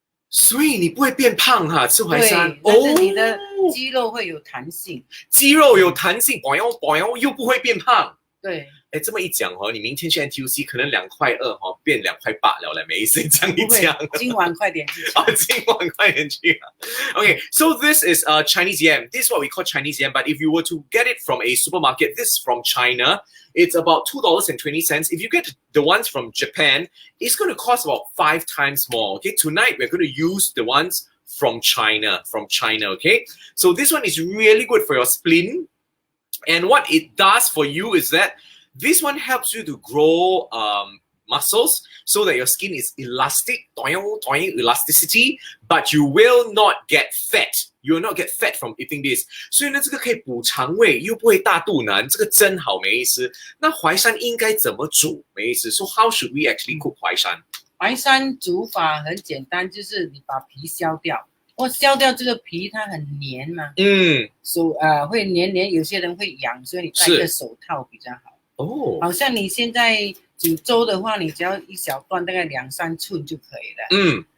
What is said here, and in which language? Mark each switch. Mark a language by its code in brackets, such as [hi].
[zh] 所以你不会变胖哈，吃淮山。但是你的肌肉会有弹性。肌肉有弹性，又不会变胖。对。这么一讲你明天去 NTUC 可能2.2块变2.8块了嘞，美医师这样一讲。今晚快点去。今晚快点去。 [en] Okay, so this is Chinese yam. This is what we call Chinese yam. But if you were to get it from a supermarket, this is from China. It's about $2.20. If you get the ones from Japan, it's going to cost about 5 times more. Okay, tonight we're going to use the ones from China. Okay, so this one is really good for your spleen. And what it does for you is that this one helps you to grow muscles so that your skin is elastic, elasticity, but you will not get fat. You will not get fat from eating this. [zh] 所以呢，这个可以补肠胃，又不会大肚腩，这个真好，梅医师。那淮山应该怎么煮？梅医师说 [en] ，How should we actually cook 淮山？ [zh] 淮山煮法很简单，就是你把皮削掉。削掉这个皮，它很黏嘛。手会黏，有些人会痒，所以你戴个手套比较好。好像你现在煮粥的话，你只要一小段，大概2-3寸就可以了。